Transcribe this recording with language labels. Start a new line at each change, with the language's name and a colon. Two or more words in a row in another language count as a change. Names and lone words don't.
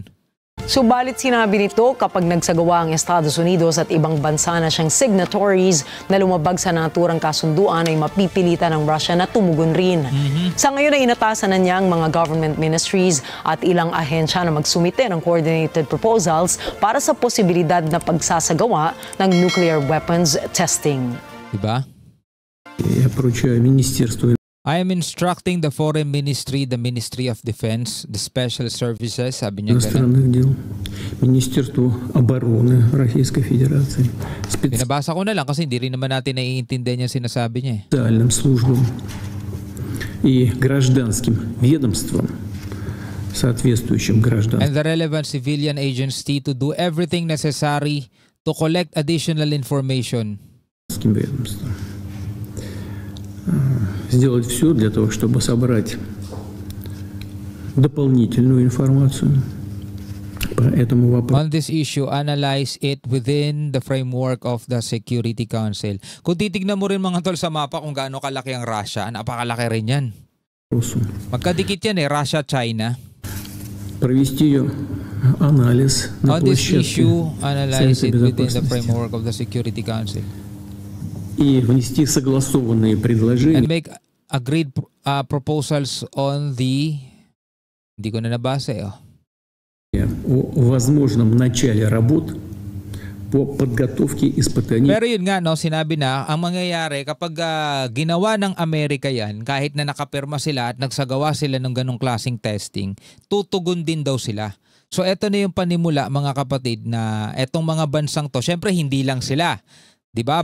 Filipino: Subalit sinabi nito, kapag nagsagawa ang Estados Unidos at ibang bansa na siyang signatories na lumabag sa naturang kasunduan ay mapipilitan ng Russia na tumugon rin. Sa ngayon ay inatasan na niya ang mga
English: government ministries
Filipino: at ilang ahensya na magsumite ng
English: coordinated proposals
Filipino: para sa posibilidad na pagsasagawa ng
English: nuclear weapons testing.
Filipino: Diba?
Russian: Я поручаю Министерству
English: I am instructing the Foreign Ministry, the Ministry of Defense, the Special Services,
Filipino: sabi niya
Russian: иностранных дел, Министерству обороны Российской Федерации,
Filipino: Binabasa ko na lang kasi hindi rin naman natin naiintindihan yung sinasabi niya.
Russian: специальным службам и гражданским ведомствам, соответствующим гражданским
English: And the relevant civilian agency to do everything necessary to collect additional information.
Russian: ведомствам. Сделать все для того, чтобы собрать дополнительную информацию по этому вопросу.
English: On this issue, analyze it within the framework of the Security Council.
Filipino: Kung titignan mo rin, mga tol, sa mapa kung gaano kalaki ang Russia, napakalaki rin yan. Magkadikit yan Russia-China.
Russian: Провести ее анализ на
English: On this
Russian: площадке
English: issue, analyze it
Russian: Совета
English: within the
Russian: Безопасности
English: framework of the Security Council.
Russian: и внести согласованные предложения.
English: And make agreed proposals on the...
Filipino: Hindi ko na nabasa
Russian: О возможном начале работ по подготовке испытаний.
Filipino: Pero yun nga, no, sinabi na, ang mangyayari kapag ginawa ng Amerika yan, kahit na nakapirma sila at nagsagawa sila ng ganong klaseng testing, tutugon din daw sila. So eto na yung panimula, mga kapatid, na etong mga bansang to, syempre hindi lang sila. 'Di ba?